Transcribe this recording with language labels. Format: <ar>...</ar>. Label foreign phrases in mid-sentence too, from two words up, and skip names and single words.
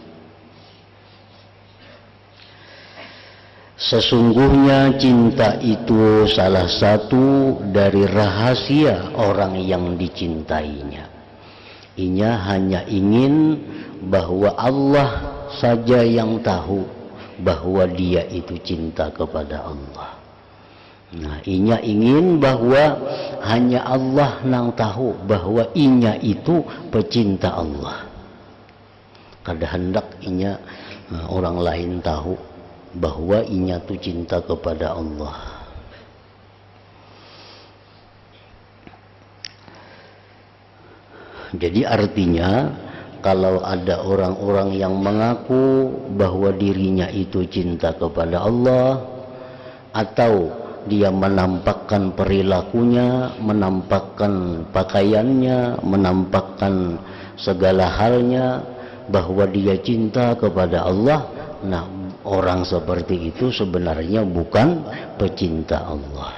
<id>Sesungguhnya cinta itu salah satu dari rahasia orang yang dicintainya. Inya hanya ingin bahwa Allah saja yang tahu bahwa dia itu cinta kepada Allah. Inya ingin bahwa hanya Allah yang tahu bahwa inya itu pecinta Allah.</id> <bjn>Kada hendak inya orang lain tahu bahwa inya itu cinta kepada Allah.</bjn> <id>Jadi artinya kalau ada orang-orang yang mengaku bahwa dirinya itu cinta kepada Allah, atau dia menampakkan perilakunya, menampakkan pakaiannya, menampakkan segala halnya bahwa dia cinta kepada Allah, orang seperti itu sebenarnya bukan pecinta Allah.</id>